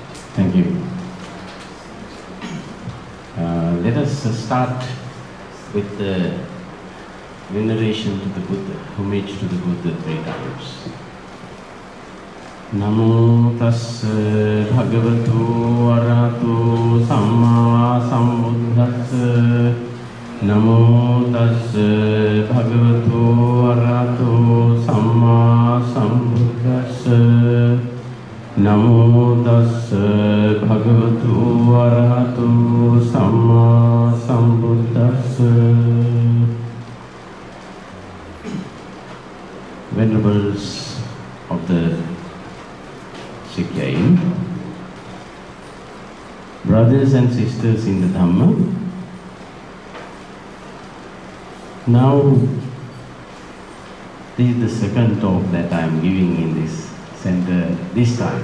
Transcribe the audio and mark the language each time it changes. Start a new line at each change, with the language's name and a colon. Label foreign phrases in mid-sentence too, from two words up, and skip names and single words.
English: Thank you. Let us start with the veneration to the Buddha, homage to the Buddha 3 times.
Pali: Namo tassa bhagavato arahato samma sambuddhassa. Namo tassa bhagavato arahato samma sambuddhassa. Namo tassa bhagavato arahato samma sambuddhassa.
English: Venerables of the Sikh, brothers and sisters in the Dhamma, now this is the second talk that I am giving in this center this time.